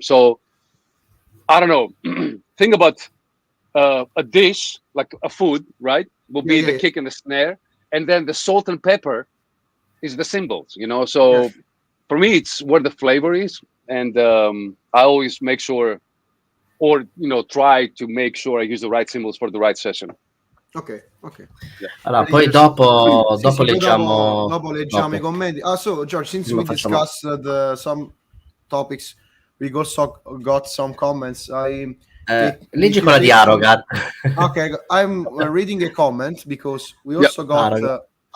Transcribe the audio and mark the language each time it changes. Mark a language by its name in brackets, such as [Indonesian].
[English] So I don't know. Think about a dish, like a food, right? Will be the kick and the snare, and then the salt and pepper is the cymbals, So for me, it's where the flavor is, and I always make sure, or try to make sure I use the right cymbals for the right session. Ok. Yeah. [Italian] Allora, poi dopo leggiamo... Dopo leggiamo i commenti. [English] So George, since we discussed some topics, we also got some comments. [Italian] Leggi quella di Arrogant. [English] Okay, I'm reading a comment because we also got...